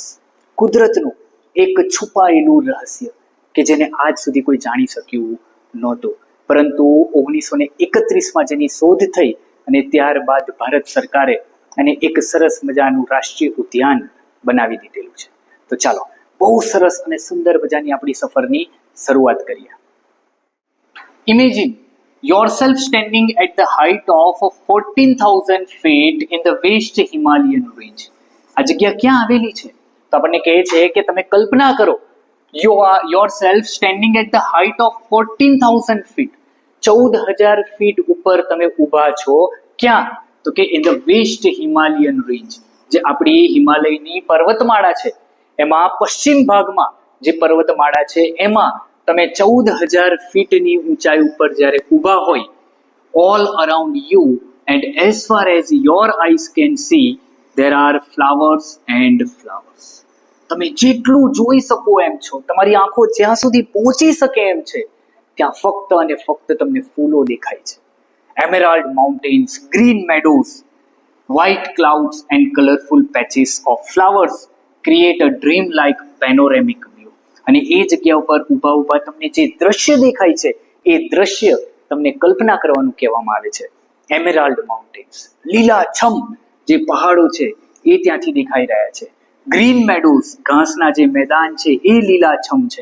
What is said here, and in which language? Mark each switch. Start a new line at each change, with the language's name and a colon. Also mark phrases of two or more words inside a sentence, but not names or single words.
Gujarati: કુદરતનું એક છુપાયેલું રહસ્ય કે જેને આજ સુધી કોઈ જાણી શક્યું નહોતું, પરંતુ 1931માં જેની શોધ થઈ અને ત્યારબાદ ભારત સરકારે એને એક સરસ મજાનું રાષ્ટ્રીય ઉદ્યાન બનાવી દીધેલું છે. તો ચાલો બહુ સરસ અને સુંદર મજાની આપણી સફરની શરૂઆત કરીએ.
English: ઇમેજિન yourself standing at the height of 14,000 feet in the West Himalayan range.
Gujarati: આ જગ્યા ક્યાં આવેલી છે? તો આપણને કહે છે કે તમે કલ્પના કરો,
English: you are yourself standing at the height of 14,000 feet.
Gujarati: 14,000 ફીટ ઉપર તમે ઊભા છો. ક્યાં? તો કે
English: in the West Himalayan range,
Gujarati: જે આપણી હિમાલયની પર્વતમાળા છે એમાં પશ્ચિમ ભાગમાં જે પર્વતમાળા છે એમાં તમે 14,000 ફીટની ઊંચાઈ ઉપર જ્યારે ઊભા હોય,
English: all around you and as far as your eyes can see there are flowers and flowers.
Gujarati: તમે જેટલું જોઈ શકો એમ છો, તમારી આંખો જ્યાં સુધી પહોંચી શકે એમ છે, ત્યાં ફક્ત અને ફક્ત તમને ફૂલો દેખાય છે.
English: Emerald mountains, green meadows, white clouds and colorful patches of flowers create a dream-like panoramic view.
Gujarati: અને એ જગ્યા ઉપર ઊભા ઊભા તમને જે દ્રશ્ય દેખાય છે એ દ્રશ્ય તમને કલ્પના કરવાનું કહેવામાં આવે છે.
English: emerald mountains,
Gujarati: લીલાછમ જે પહાડો છે એ ત્યાંથી દેખાઈ રહ્યા છે.
English: green meadows,
Gujarati: ઘાસના જે મેદાન છે એ લીલાછમ છે.